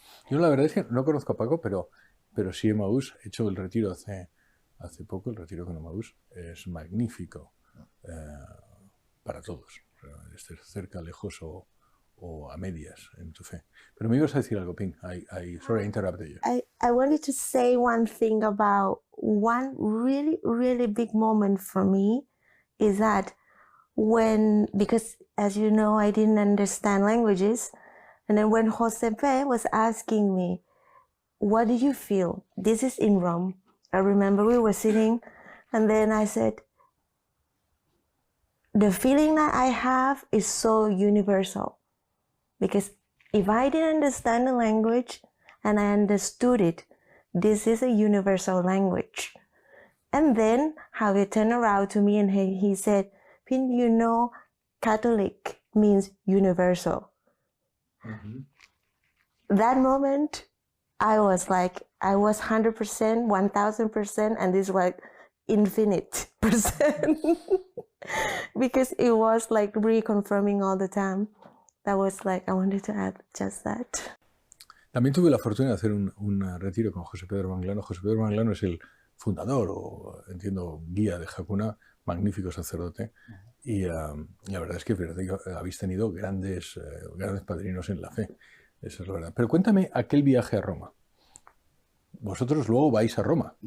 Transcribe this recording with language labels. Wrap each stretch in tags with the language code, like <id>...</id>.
<es>Yo la verdad es que no conozco a Paco, pero sí Emaús. He hecho el retiro hace poco, el retiro con Emaús. Es magnífico para todos. Estés cerca, lejos o a medias en tu fe. Pero me ibas a decir algo, Ping.</es> <en>Sorry, I interrupted you. I wanted to say one thing about one really, really big moment for me is that because as you know, I didn't understand languages. And then when Josepe was asking me, what do you feel? This is in Rome. I remember we were sitting and then I said, the feeling that I have is so universal. Because if I didn't understand the language and I understood it, this is a universal language. And then Javier turned around to me and he said, Pin, you know, Catholic means universal. Mm-hmm. That moment, I was 100%, 1000%, and this was infinite percent. Because it was like reconfirming all the time. That was I wanted to add just that.</en> <es>También tuve la fortuna de hacer un retiro con José Pedro Manglano. José Pedro Manglano es el fundador o, entiendo, guía de Hakuna, magnífico sacerdote. Y la verdad es que habéis tenido grandes padrinos en la fe. Esa es la verdad. Pero cuéntame aquel viaje a Roma. Vosotros luego vais a Roma.</es>